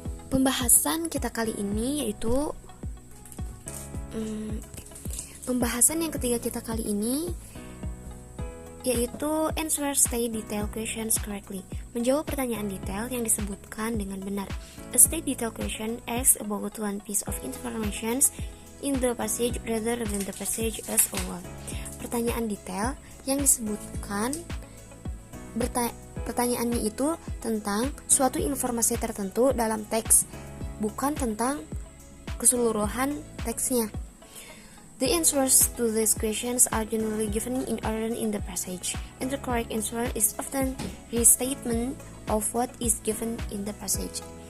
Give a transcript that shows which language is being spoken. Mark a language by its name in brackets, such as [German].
[Indonesian] Pembahasan kita kali ini yaitu pembahasan yang ketiga kita kali ini yaitu [English] answer state detail questions correctly. [Indonesian] Menjawab pertanyaan detail yang disebutkan dengan benar. [English] A state detail question asks about one piece of information in the passage rather than the passage as a whole. [Indonesian] Pertanyaan detail yang disebutkan pertanyaannya itu tentang suatu informasi tertentu dalam teks, bukan tentang keseluruhan teksnya. [English] The answers to these questions are generally given in order in the passage, and the correct answer is often restatement of what is given in the passage.